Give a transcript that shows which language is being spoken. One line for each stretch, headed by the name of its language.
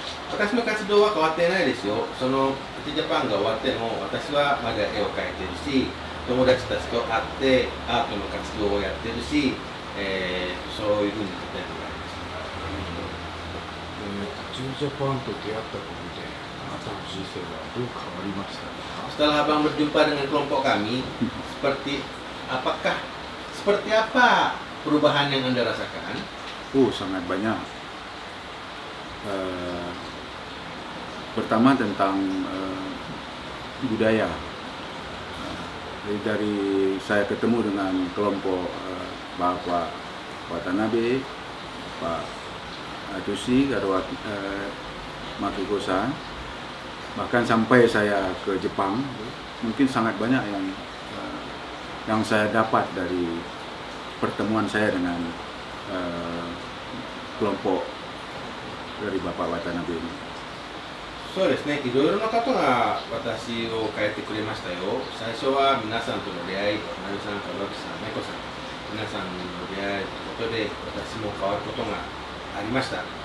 Japanese: 私の活動は変わってないですよ。そのプチジャパンが終わっても私はまだ絵を描いてるし、友達たちと会ってアートの活動をやってるし、そういうふうにやってます。ジョイジャパンと出会ったことであなたの人生はどう変わりましたか？
Indonesian: Setelah abang berjumpa dengan kelompok kami, seperti apa perubahan yang Anda rasakan? Sangat banyak. Pertama tentang budaya. Jadi dari saya ketemu dengan kelompok Bapak Watanabe, Pak Atushi, Garwat Makikosan, bahkan sampai saya ke Jepang, mungkin sangat banyak yang saya dapat dari pertemuan saya dengan kelompok dari Bapak Watanabe ini.
Japanese: そうですね、いろいろな方が私を変えてくれましたよ。最初は皆さんとの出会い、なるさん、かわきさん、めこさん、皆さんの出会いということで私も変わることがありました。